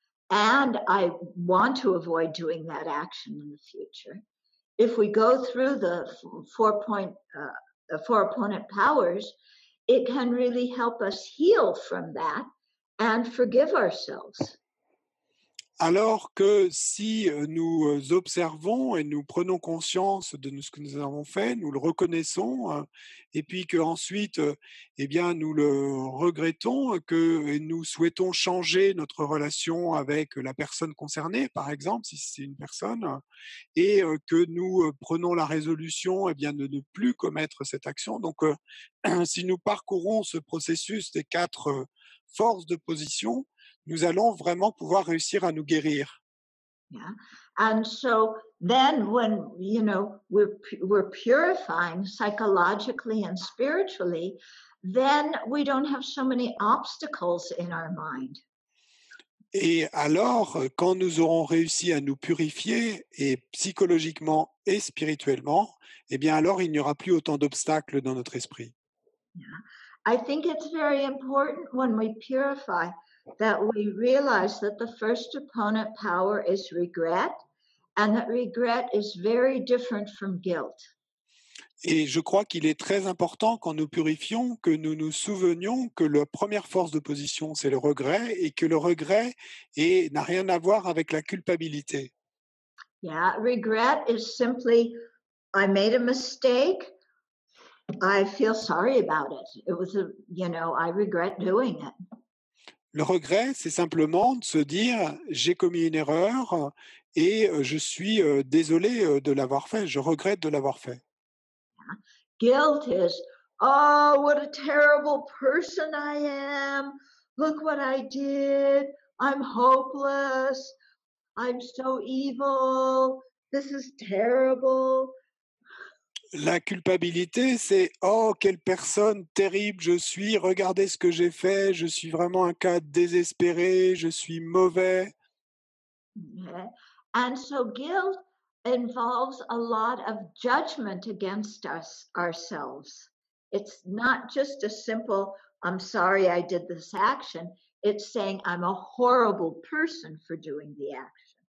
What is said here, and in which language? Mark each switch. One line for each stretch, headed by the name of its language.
English: And I want to avoid doing that action in the future. If we go through the four opponent powers, it can really help us heal from that and forgive ourselves.
French: Alors que si nous observons et nous prenons conscience de ce que nous avons fait, nous le reconnaissons, et puis qu'ensuite, eh bien, nous le regrettons, que nous souhaitons changer notre relation avec la personne concernée, par exemple, si c'est une personne, et que nous prenons la résolution, eh bien, de ne plus commettre cette action. Donc, si nous parcourons ce processus des 4 forces de position, nous allons vraiment pouvoir réussir à nous guérir.
English: Yeah. And so then when, we're purifying psychologically and spiritually, then we don't have so many obstacles in our mind.
French: Et alors, quand nous aurons réussi à nous purifier, et psychologiquement et spirituellement, eh bien alors il n'y aura plus autant d'obstacles dans notre esprit.
English: Yeah. I think it's very important when we purify that we realize that the first opponent power is regret, and that regret is very different from guilt.
French: Et je crois qu'il est très important quand nous purifions que nous nous souvenions que la première force d'opposition, c'est le regret, et que le regret n'a rien à voir avec la culpabilité.
English: Yeah, regret is simply, I made a mistake, I feel sorry about it. It was I regret doing it.
French: Le regret, c'est simplement de se dire j'ai commis une erreur et je suis désolé de l'avoir fait, je regrette de l'avoir fait.
English: Guilt is, oh, what a terrible person I am. Look what I did. I'm hopeless. I'm so evil. This is terrible.
French: La culpabilité, c'est « Oh, quelle personne terrible je suis, regardez ce que j'ai fait, je suis vraiment un cas désespéré, je suis mauvais. »
English: Yeah. And so guilt involves a lot of judgment against ourselves. It's not just a simple, I'm sorry I did this action. It's saying I'm a horrible person for doing the action.